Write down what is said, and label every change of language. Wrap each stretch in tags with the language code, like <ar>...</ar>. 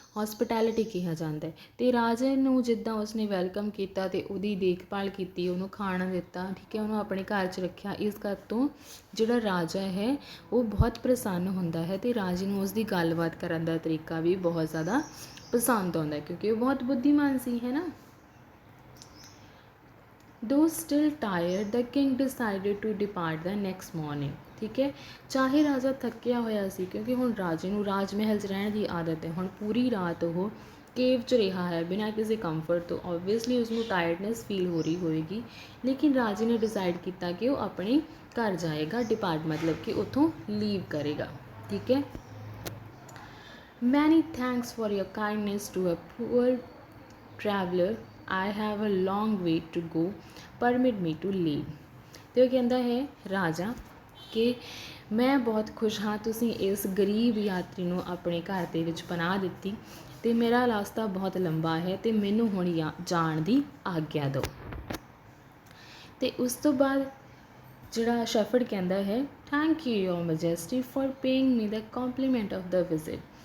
<pa>Hospitality ਕਿਹਾ ਜਾਂਦਾ ਹੈ। ਅਤੇ ਰਾਜੇ ਨੂੰ ਜਿੱਦਾਂ ਉਸਨੇ ਵੈਲਕਮ ਕੀਤਾ ਅਤੇ ਉਹਦੀ ਦੇਖਭਾਲ ਕੀਤੀ, ਉਹਨੂੰ ਖਾਣਾ ਦਿੱਤਾ, ਠੀਕ ਹੈ, ਉਹਨੂੰ ਆਪਣੇ ਘਰ 'ਚ ਰੱਖਿਆ, ਇਸ ਗੱਲ ਤੋਂ ਜਿਹੜਾ ਰਾਜਾ ਹੈ ਉਹ ਬਹੁਤ ਪ੍ਰਸੰਨ ਹੁੰਦਾ ਹੈ ਅਤੇ ਰਾਜੇ ਨੂੰ ਉਸਦੀ ਗੱਲਬਾਤ ਕਰਨ ਦਾ ਤਰੀਕਾ ਵੀ ਬਹੁਤ ਜ਼ਿਆਦਾ ਪਸੰਦ ਆਉਂਦਾ, ਕਿਉਂਕਿ ਉਹ ਬਹੁਤ ਬੁੱਧੀਮਾਨ ਸੀ, ਹੈ ਨਾ।</pa> <en>Though still tired, the king decided to depart the next morning.</en> <pa>ਠੀਕ ਹੈ, ਚਾਹੇ ਰਾਜਾ ਥੱਕਿਆ ਹੋਇਆ ਸੀ, ਕਿਉਂਕਿ ਹੁਣ ਰਾਜੇ ਨੂੰ ਰਾਜ ਮਹਿਲ 'ਚ ਰਹਿਣ ਦੀ ਆਦਤ ਹੈ। ਹੁਣ ਪੂਰੀ ਰਾਤ ਉਹ ਕੇਵ 'ਚ ਰਿਹਾ ਹੈ ਬਿਨਾਂ ਕਿਸੇ ਕੰਫਰਟ ਤੋਂ। ਓਬਵੀਅਸਲੀ ਉਸਨੂੰ ਟਾਇਰਡਨੈਸ ਫੀਲ ਹੋ ਰਹੀ ਹੋਏਗੀ, ਲੇਕਿਨ ਰਾਜੇ ਨੇ ਡਿਸਾਈਡ ਕੀਤਾ ਕਿ ਉਹ ਆਪਣੇ ਘਰ ਜਾਏਗਾ। ਡਿਪਾਰਟ ਮਤਲਬ ਕਿ ਉੱਥੋਂ ਲੀਵ ਕਰੇਗਾ। ਠੀਕ ਹੈ।</pa> <en>Many thanks for your kindness to a poor traveller I have a long way to go, permit me to leave।</en> <pa>ਤੇ ਉਹ ਕਹਿੰਦਾ ਹੈ ਰਾਜਾ ਕਿ ਮੈਂ ਬਹੁਤ ਖੁਸ਼ ਹਾਂ ਤੁਸੀਂ ਇਸ ਗਰੀਬ ਯਾਤਰੀ ਨੂੰ ਆਪਣੇ ਘਰ ਦੇ ਵਿੱਚ ਪਨਾਹ ਦਿੱਤੀ ਅਤੇ ਮੇਰਾ ਰਸਤਾ ਬਹੁਤ ਲੰਬਾ ਹੈ ਅਤੇ ਮੈਨੂੰ ਹੁਣ ਜਾਣ ਦੀ ਆਗਿਆ ਦਿਓ। ਅਤੇ ਉਸ ਤੋਂ ਬਾਅਦ ਜਿਹੜਾ ਸ਼ੈਫਰਡ ਕਹਿੰਦਾ ਹੈ</pa> <en>Thank you your majesty for paying me the compliment of the visit.</en>